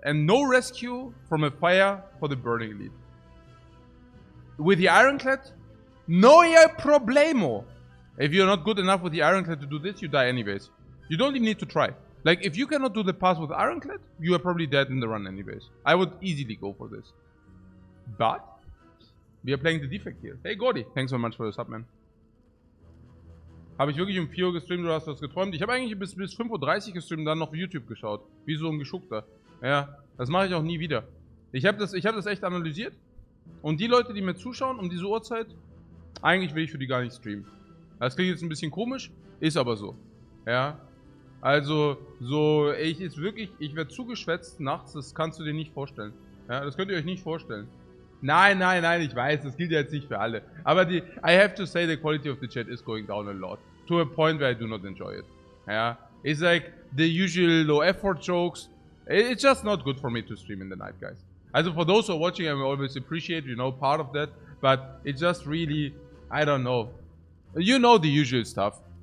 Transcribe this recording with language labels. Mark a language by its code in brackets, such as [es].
[en] And no rescue from a fire for the burning elite. With the ironclad, no problemo. If you're not good enough with the ironclad to do this, you die anyways. You don't even need to try. Like, if you cannot do the pass with ironclad, you are probably dead in the run anyways. I would easily go for this. But we are playing the Defect here. Hey Gordy, thanks so much for the sub, man. [de] Habe ich wirklich um 4 Uhr gestreamt oder hast du das geträumt? Ich habe eigentlich bis 5:30 Uhr gestreamt und dann noch YouTube geschaut. Wie so ein Geschuckter. Ja, das mache ich auch nie wieder. Ich hab das echt analysiert. Und die Leute, die mir zuschauen um diese Uhrzeit, eigentlich will ich für die gar nicht streamen. Das klingt jetzt ein bisschen komisch, ist aber so. Ja. Also, so, ich werde zugeschwätzt nachts, das kannst du dir nicht vorstellen. Ja, das könnt ihr euch nicht vorstellen. Nein, ich weiß, das gilt ja jetzt nicht für alle. Aber [en] I have to say the quality of the chat is going down a lot. To a point where I do not enjoy it. Yeah, it's like the usual low effort jokes. It's just not good for me to stream in the night, guys. Also for those who are watching, I will always appreciate, you know, part of that. But it's just really, I don't know. You know the usual stuff.